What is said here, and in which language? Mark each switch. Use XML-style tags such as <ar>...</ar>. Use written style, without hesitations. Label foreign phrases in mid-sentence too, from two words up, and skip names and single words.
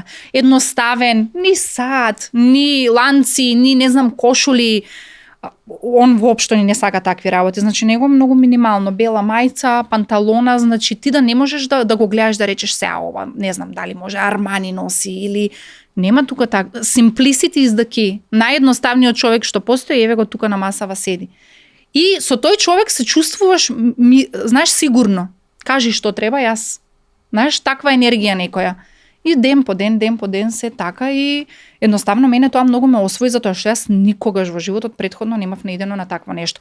<mk>Едноставен, ни сад, ни ланци, ни не знам кошули. Он воопшто не сака такви работи. Значи него многу минимално, бела мајца, панталона, значи ти да не можеш да го гледаш да речеш сега ова, не знам дали може Армани носи или нема тука така.</mk> <en>Simplicity is the key.</en> <mk>Наједноставниот човек што постои, еве го тука на масава седи. И со тој човек се чувствуваш, знаеш, сигурно. Кажи што треба, јас. Знаеш, таква енергија некоја. И ден по ден се така и едноставно мене тоа многу ме освои затоа што јас никогаш во животот претходно немав наидено на такво нешто.</mk>